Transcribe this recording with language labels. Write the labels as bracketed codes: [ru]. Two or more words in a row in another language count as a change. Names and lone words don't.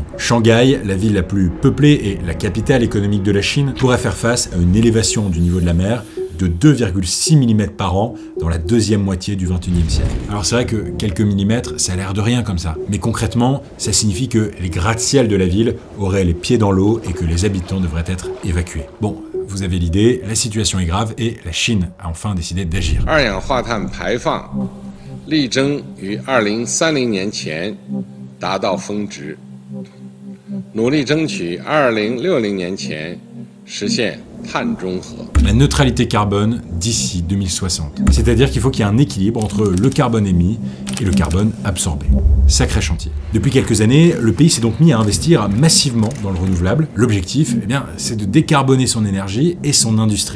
[fr] Shanghai, la ville la plus peuplée et la capitale économique de la Chine, pourrait faire face à une élévation du niveau de la mer de 2,6 mm par an dans la deuxième moitié du 21e siècle. Alors c'est vrai que quelques millimètres, ça a l'air de rien comme ça. Mais concrètement, ça signifie que les gratte-ciel de la ville auraient les pieds dans l'eau et que les habitants devraient être évacués. Bon, vous avez l'idée, la situation est grave et la Chine a enfin décidé d'agir. [zh] 二氧化碳排放力争于2030年前达到峰值，努力争取2060年前实现碳中和。 [fr] La neutralité carbone d'ici 2060. C'est-à-dire qu'il faut qu'il y ait un équilibre entre le carbone émis et le carbone absorbé. Sacré chantier. Depuis quelques années, le pays s'est donc mis à investir massivement dans le renouvelable. L'objectif, eh bien, c'est de décarboner son énergie et son industrie.